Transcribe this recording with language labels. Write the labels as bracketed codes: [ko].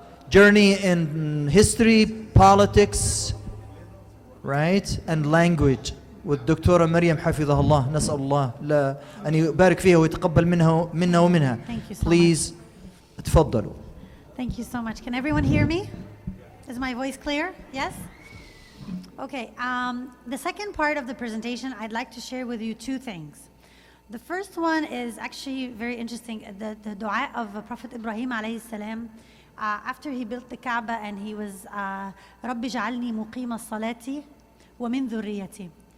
[en] Journey in history, politics, right? And language. [ar] والدكتورة مريم حفظها الله نسأل الله أن يبارك فيها ويتقبل منا ومنها. [en] Thank you so Please تفضلوا. Thank you so much. Can everyone hear me? Is my voice clear? Yes? Okay. The second part of the presentation, I'd like to share with you two things. The first one is actually very interesting. The dua of Prophet Ibrahim alayhi salam, after he built the Kaaba and he was [ar] رَبِّ جَعَلْنِي مُقِيمَ الصَّلَاةِ وَمِن ذُرِّيَّتِي.